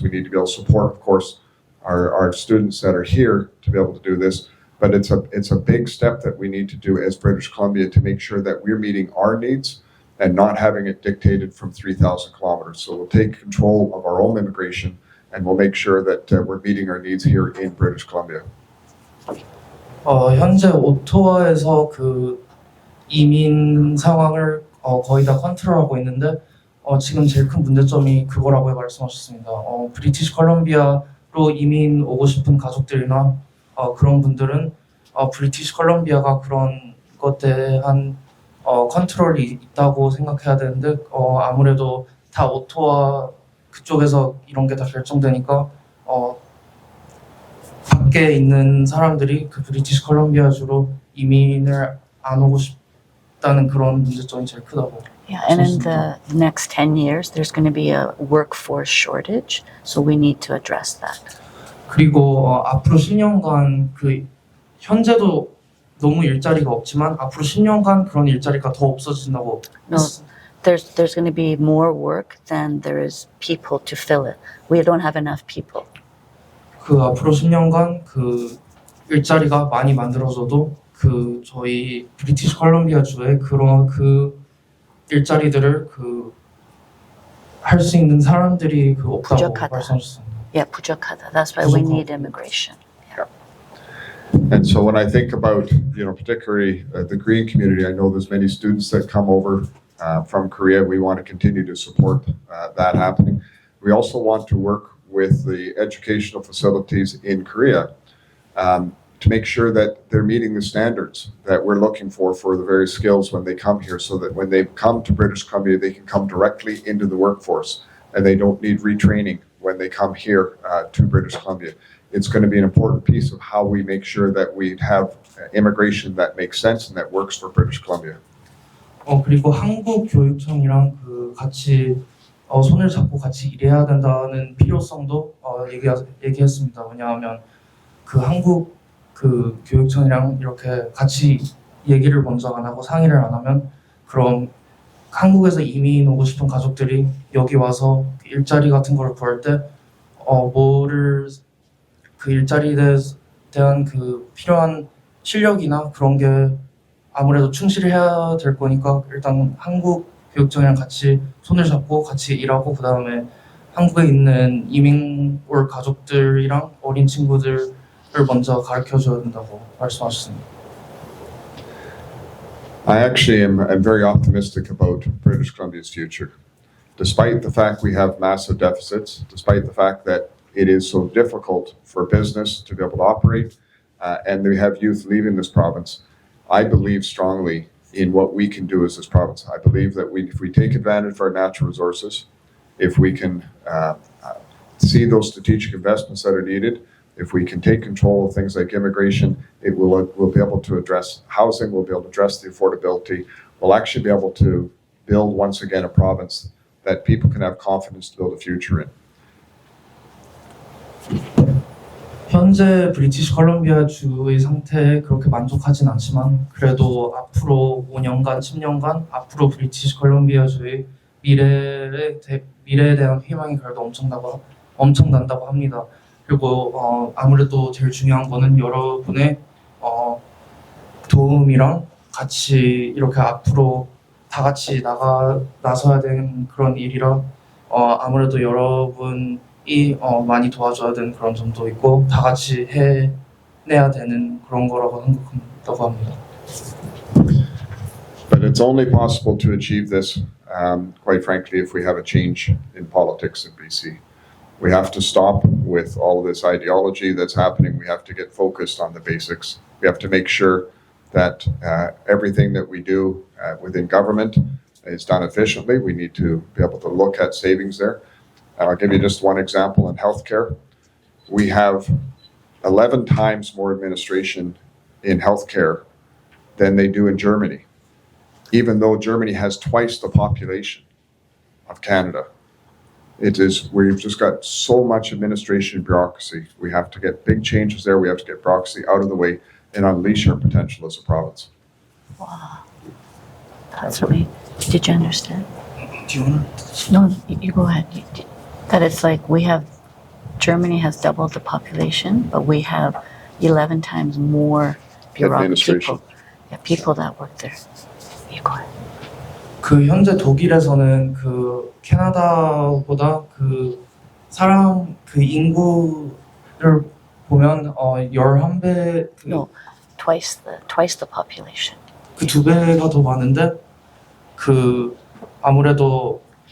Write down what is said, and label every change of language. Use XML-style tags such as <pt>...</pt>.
<en>We need to be able to support, of course, our students that are here to be able to do this. But it's a big step that we need to do as British Columbia to make sure that we're meeting our needs and not having it dictated from 3,000 kilometers. So we'll take control of our own immigration and we'll make sure that we're meeting our needs here in British Columbia.</en> <ko>현재 오토와에서 그 이민 상황을 거의 다 컨트롤하고 있는데 지금 제일 큰 문제점이 그거라고 말씀하셨습니다. 브리티시 컬럼비아로 이민 오고 싶은 가족들이나 그런 분들은 브리티시 컬럼비아가 그런 것에 대한 컨트롤이 있다고 생각해야 되는데 아무래도 다 오토와 그쪽에서 이런 게 다 결정되니까 밖에 있는 사람들이 그 브리티시 컬럼비아주로 이민을 안 오고 싶다는 그런 문제점이 제일 크다고.</ko> <en>Yeah, and in the next 10 years, there's going to be a workforce shortage, so we need to address that.</en> <ko>그리고 앞으로 10년간 그 현재도 너무 일자리가 없지만 앞으로 10년간 그런 일자리가 더 없어진다고.</ko> <en>No, there's going to be more work than there is people to fill it. We don't have enough people.</en> <ko>그 앞으로 10년간 그 일자리가 많이 만들어져도 그 저희 브리티시 컬럼비아 주에 그런 그 일자리들을 그 할 수 있는 사람들이 그 없다고 부족하다. 말씀하셨습니다. Yeah, 부족하다.</ko> <en>That's why we need immigration. And so when I think about, particularly the Korean community, I know there's many students that come over from Korea. We want to continue to support that happening. We also want to work with the educational facilities in Korea to make sure that they're meeting the standards that we're looking for the various skills when they come here, so that when they come to British Columbia, they can come directly into the workforce and they don't need retraining when they come here to British Columbia. It's going to be an important piece of how we make sure that we have immigration that makes sense and that works for British Columbia.</en> <ko>그리고 한국 교육청이랑 그 같이 손을 잡고 같이 일해야 된다는 필요성도 얘기했습니다. 왜냐하면 그 한국 그 교육청이랑 이렇게 같이 얘기를 먼저 안 하고 상의를 안 하면 그럼 한국에서 이민 오고 싶은 가족들이 여기 와서 일자리 같은 걸 구할 때 뭐를 그 일자리에 대한 그 필요한 실력이나 그런 게 아무래도 충실해야 될 거니까 일단 한국 교육청이랑 같이 손을 잡고 같이 일하고 그 다음에 한국에 있는 이민 올 가족들이랑 어린 친구들을 먼저 가르쳐줘야 된다고 말씀하셨습니다.</ko> <en>I actually am very optimistic about British Columbia's future. Despite the fact we have massive deficits, despite the fact that it is so difficult for business to be able to operate, and we have youth leaving this province, I believe strongly in what we can do as this province. I believe that if we take advantage of our natural resources, if we can see those strategic investments that are needed, if we can take control of things like immigration, we'll be able to address housing, we'll be able to address the affordability, we'll actually be able to build once again a province that people can have confidence to build a future in.</en> <ko>현재 브리티시 컬럼비아 주의 상태에 그렇게 만족하진 않지만 그래도 앞으로 5년간, 10년간 앞으로 브리티시 컬럼비아 주의 미래에 대한 희망이 그래도 엄청난다고 합니다. 그리고 아무래도 제일 중요한 거는 여러분의 도움이랑 같이 이렇게 앞으로 다 같이 나서야 되는 그런 일이라 아무래도 여러분이 많이 도와줘야 되는 그런 점도 있고 다 같이 해내야 되는 그런 거라고 생각한다고 합니다.</ko> <en>But it's only possible to achieve this, quite frankly, if we have a change in politics in BC. We have to stop with all of this ideology that's happening. We have to get focused on the basics. We have to make sure that everything that we do within government is done efficiently. We need to be able to look at savings there. And I'll give you just one example in healthcare. We have 11 times more administration in healthcare than they do in Germany, even though Germany has twice the population of Canada. We've just got so much administration and bureaucracy. We have to get big changes there. We have to get bureaucracy out of the way and unleash our potential as a province. Wow. That's really, did you understand? Do you want to? No, you go ahead. That it's like Germany has doubled the population, but we have 11 times more Administration. people that work there. You go ahead.</en> <ko>그 현재 독일에서는 그 캐나다보다 그 사람 그 인구를 보면 11배</ko> <en>No, twice the population.</en> <ko>그 2배가 더 많은데 그 아무래도</ko>